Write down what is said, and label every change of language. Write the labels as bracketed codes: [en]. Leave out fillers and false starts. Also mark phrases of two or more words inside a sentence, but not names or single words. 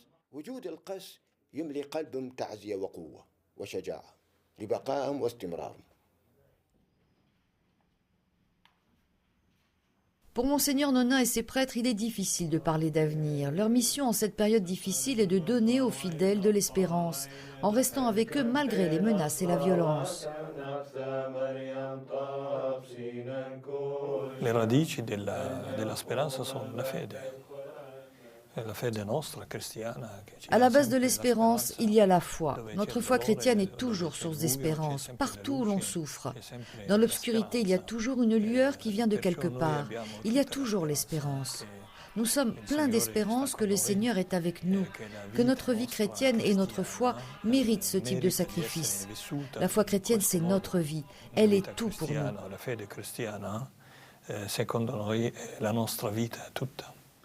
[fr] Pour Monseigneur Nona et ses prêtres, il est difficile de parler d'avenir. Leur mission en cette période difficile est de donner aux fidèles de l'espérance, en restant avec eux malgré les menaces et la violence. [it] Les radici della speranza sono la fede. [fr] À la base de l'espérance, il y a la foi. Notre foi chrétienne est toujours source d'espérance, partout où l'on souffre. Dans l'obscurité, il y a toujours une lueur qui vient de quelque part. Il y a toujours l'espérance. Nous sommes pleins d'espérance que le Seigneur est avec nous, que notre vie chrétienne et notre foi méritent ce type de sacrifice. La foi chrétienne, c'est notre vie. Elle est tout pour nous. [it] La fede cristiana, secondo noi, è la nostra vita tutta.